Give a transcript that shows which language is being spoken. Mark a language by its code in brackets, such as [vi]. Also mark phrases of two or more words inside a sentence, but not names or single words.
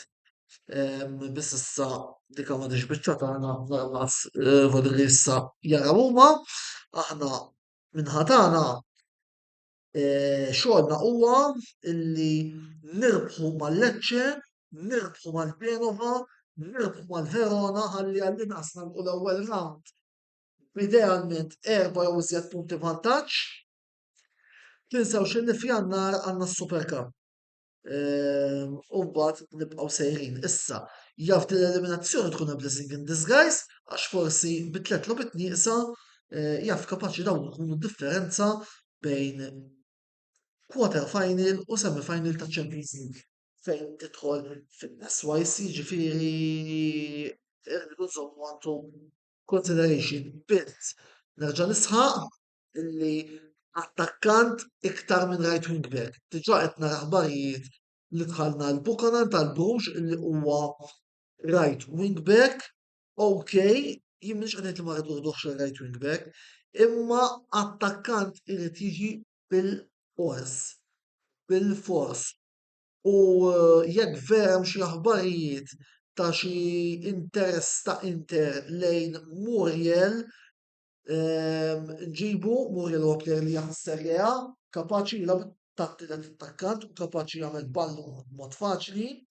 [mt] Biss issa dik ma biċċa tagħna naqas voli li issa jara huma, aħna minħatana xogħolna huwa illi nirbħu mal-Lecce, nirbħu mal-Genova, nirbħu mal-Verona ħalli għall-inqas nagħmlu l-ewwel round b'idealment 4 jew iżjed punti vantaġġ. Tinsewx illi f'Jannar għandna s-Super Cup. U mbagħad nibqgħu sejrin. Issa, jaf l-eliminazzjoni tkun [en] a blessing in disguise [mt] għax forsi bit-tliet logħbiet nieqsa jaf kapaċi dawn ikunu differenza bejn [en] quarter final [mt] u [en] semi final [mt] ta' Champions League fejn tidħol fin-SYC ġifieri irridu nżommu għandu consideration bit nerġa' nisħaq illi attakkant iktar minn [en] right wing back. [mt] Diġà qed nara aħbarijiet li dħalna l-Buchanan tal-Bruges illi huwa [en] right wing back, [mt] okay, jien m'iniex qed ngħid li ma rridux [en] right wing back, [mt] imma attakkant irid jiġi bil-fors. U jekk vera hemm xi aħbarijiet ta' xi interess ta' Inter lejn Muriel, Muriel huwa plejer li jaħdem Serie A, kapaċi jilgħab tattilet attakkant u kapaċi jagħmel ballu b'mod faċli.